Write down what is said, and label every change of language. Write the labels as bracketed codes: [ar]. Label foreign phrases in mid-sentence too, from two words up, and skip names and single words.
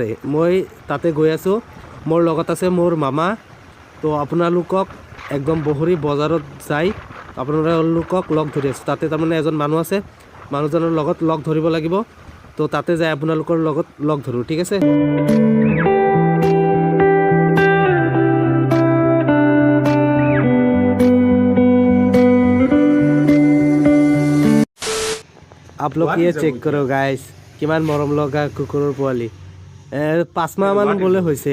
[as] মই তাতে গৈ আছোঁ, মোৰ লগত আছে মোৰ মামা। তো আপোনালোকক একদম বহৰী বজাৰত যাই আপোনালোকক লগ ধৰি আছোঁ। তাতে তাৰমানে এজন মানুহ আছে, মানুহজনৰ লগত লগ ধৰিব লাগিব। তো তাতে যাই আপোনালোকৰ লগত লগ ধৰোঁ, ঠিক আছে? [hi] आप लोग ये चेक करो [as] গাইজ, কিমান মৰম লগা কুকুৰৰ পোৱালি। 5 মাহমান বোলে হৈছে।